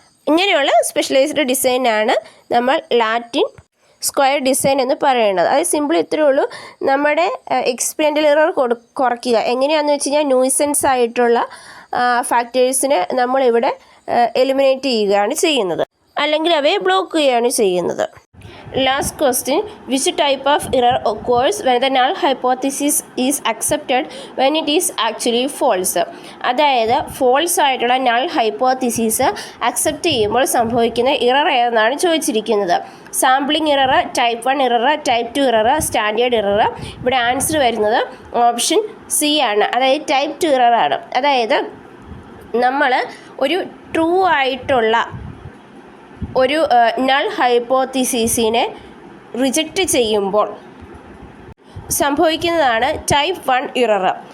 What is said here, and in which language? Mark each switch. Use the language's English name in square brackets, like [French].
[Malayalam] ഇങ്ങനെയുള്ള സ്പെഷ്യലൈസ്ഡ് ഡിസൈനാണ് നമ്മൾ ലാറ്റിൻ സ്ക്വയർ ഡിസൈൻ എന്ന് പറയുന്നത്. അത് സിമ്പിൾ ഇത്രയേ ഉള്ളൂ. നമ്മുടെ എക്സ്പെരിമെൻ്റൽ ഇറർ കുറയ്ക്കുക എങ്ങനെയാണെന്ന് വെച്ച് കഴിഞ്ഞാൽ ന്യൂയിസൻസ് ആയിട്ടുള്ള ഫാക്ടേഴ്സിനെ നമ്മളിവിടെ എലിമിനേറ്റ് ചെയ്യുകയാണ് ചെയ്യുന്നത്, അല്ലെങ്കിൽ അവയെ ബ്ലോക്ക് ചെയ്യുകയാണ് ചെയ്യുന്നത്. [English] Last question, which type of error occurs when the null hypothesis is accepted when it is actually false? [Malayalam] അതായത് ഫോൾസ് ആയിട്ടുള്ള നൾ ഹൈപ്പോത്തിസിസ് അക്സെപ്റ്റ് ചെയ്യുമ്പോൾ സംഭവിക്കുന്ന ഇറർ ഏതെന്നാണ് ചോദിച്ചിരിക്കുന്നത്. Sampling error, type 1 error, type 2 error, standard error. ഇവിടെ answer വരുന്നത് option C ആണ്, അതായത് type 2 error ആണ്. അതായത് നമ്മൾ ഒരു ട്രൂ ആയിട്ടുള്ള ഒരു നൾ ഹൈപ്പോത്തിസിസിനെ റിജക്റ്റ് ചെയ്യുമ്പോൾ സംഭവിക്കുന്നതാണ് ടൈപ്പ് 1 ഇറർ.